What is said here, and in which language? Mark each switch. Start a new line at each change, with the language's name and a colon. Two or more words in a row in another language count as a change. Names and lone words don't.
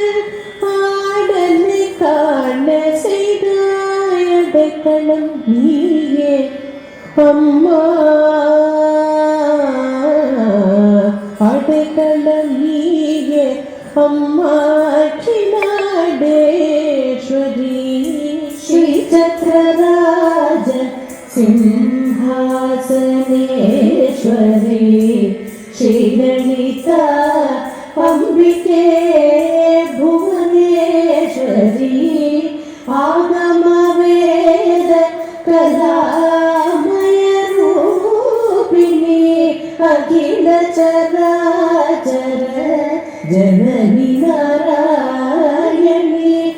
Tamil: ஆடலை காண செய்தாய் அடைக்கலம் நீயே அம்மா அடைக்கலம் நீயே அம்மா
Sanskrit: अखिलाण्डेश्वरि श्री चक्रराज ಸಿಂಹಾಸನೇಶ್ವರಿ ಶ್ರೀಲಲಿತಾ ಅಂಬಿಕೆ ಭುವನೇಶ್ವರಿ ಆಗಮ ವೇದ ಕಲಾಮಯ ರೂಪಿಣಿ ಅಖಿಲ ಚರಾಚರ ಜನನಿ ನಾರಾಯಣಿ